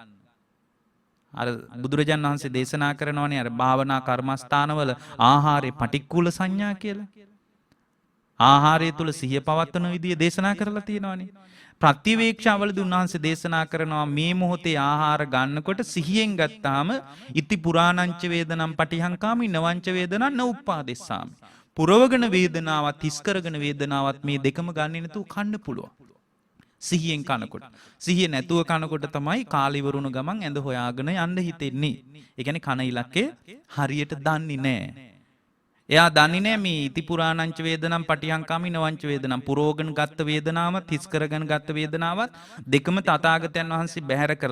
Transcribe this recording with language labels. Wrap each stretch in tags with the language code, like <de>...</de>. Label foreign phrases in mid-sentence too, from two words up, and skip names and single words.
<si>අර බුදුරජාණන් වහන්සේ දේශනා කරනවානේ අර භාවනා කර්මස්ථානවල ආහාරේ පටික්කුල සංඥා කියලා. ආහාරය තුල සිහිය පවත්වන විදිය දේශනා කරලා තියෙනවානේ. ප්‍රතිවේක්ෂාවලදී උන්වහන්සේ දේශනා කරනවා මේ මොහොතේ ආහාර ගන්නකොට සිහියෙන් ගත්තාම</si> <pi>ඉති පුරාණංච වේදනම් පටිහංකාමි නවංච වේදනං නඋප්පාදෙස්සාමි.</pi> <si>පුරවගෙන වේදනාවත් හිස් කරගෙන වේදනාවත් මේ දෙකම ගන්නේ නැතුව කන්න පුළුවන්. සිහියෙන් කනකොට. සිහිය නැතුව කනකොට තමයි කාල ඉවරුණු ගමන් ඇඳ හොයාගෙන යන්න හිතෙන්නේ. ඒ කියන්නේ කන ඉලක්කය හරියට දන්නේ නැහැ. එයා දන්නේ නැහැ මේ</si> <pi>ඉති පුරාණංච වේදනම් පටිහංකාමි නවංච වේදනම්</pi> <si>පුරෝගණ ගත්ත වේදනාවත් හිස් කරගෙන ගත්ත වේදනාවත් දෙකම තථාගතයන් වහන්සේ බැහැර කරලා.</si>